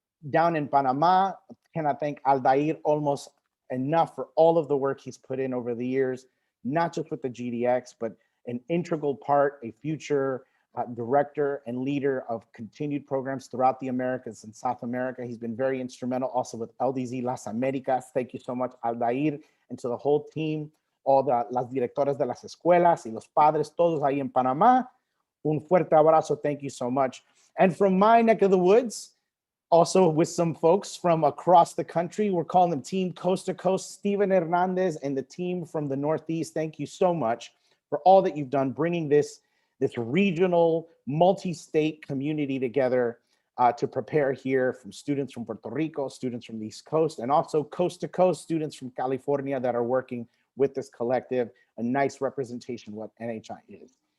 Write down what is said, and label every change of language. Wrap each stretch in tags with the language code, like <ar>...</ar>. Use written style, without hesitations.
<en>Down in Panama, can I thank Aldair almost enough for all of the work he's put in over the years, not just with the GDX, but an integral part, a future director and leader of continued programs throughout the Americas and South America. He's been very instrumental also with LDZ Las Americas. Thank you so much, Aldair, and to the whole team, all</en> <es>las directoras de las escuelas y los padres, todos ahí en Panamá. Un fuerte abrazo.</es> <en>Thank you so much. And from my neck of the woods, also with some folks from across the country, we're calling them Team Coast to Coast, Steven Hernandez and the team from the Northeast. Thank you so much for all that you've done, bringing this regional, multi-state community together to prepare here, from students from Puerto Rico, students from the East Coast, and also coast to coast students from California that are working with this collective, a nice representation of what NHI is.</en>